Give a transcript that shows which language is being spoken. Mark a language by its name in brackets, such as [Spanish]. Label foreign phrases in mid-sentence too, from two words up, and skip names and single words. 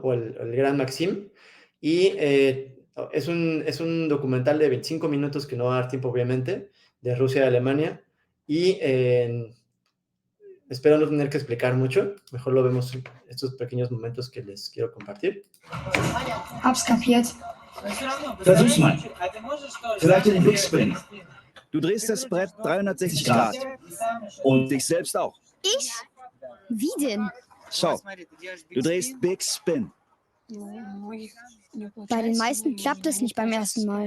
[Spanish] O el Gran Maxim. Y es un documental de 25 minutos que no va a dar tiempo, obviamente, de Rusia y Alemania. Y espero no tener que explicar mucho. Mejor lo vemos en estos pequeños momentos que les quiero compartir. [German] Hab's kapiert. Versuch's mal. Vielleicht den Big Spin. Du drehst das Brett 360 Grad. Und dich selbst auch. Ich? Wie denn? Schau, du drehst Big Spin. Bei den meisten klappt es nicht beim ersten Mal.